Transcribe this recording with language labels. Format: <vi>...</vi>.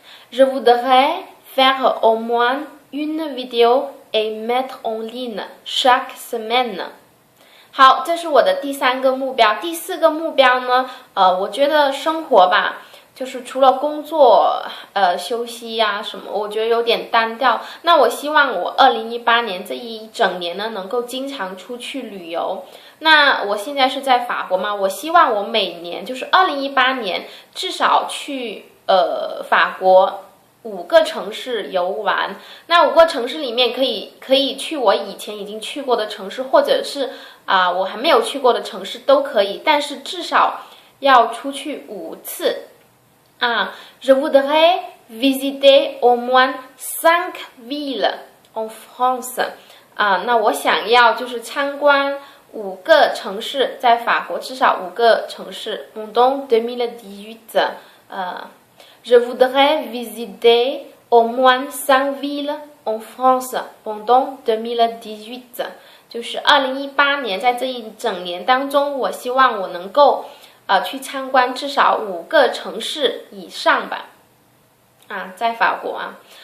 <fr>Je voudrais faire au moins une vidéo et mettre en ligne chaque semaine.</fr> <zh>好，这是我的第三个目标。第四个目标呢，我觉得生活吧，就是除了工作休息呀什么，我觉得有点单调。那我希望我2018年这一整年呢，能够经常出去旅游。那我现在是在法国嘛，我希望我每年就是2018年至少去法国5个城市游玩。那5个城市里面可以去我以前已经去过的城市，或者是我还没有去过的城市都可以，但是至少要出去5次。</zh> <fr>Je voudrais visiter au moins 5 villes en France.</fr> <zh>那我想要就是参观 5个城市，在法国至少5个城市。</zh> <fr>Pendant 2018, je voudrais visiter au moins 5 villes en France pendant 2018。</fr> <zh>就是2018年，在这一整年当中，我希望我能够去参观至少5个城市以上吧。在法国啊。</zh>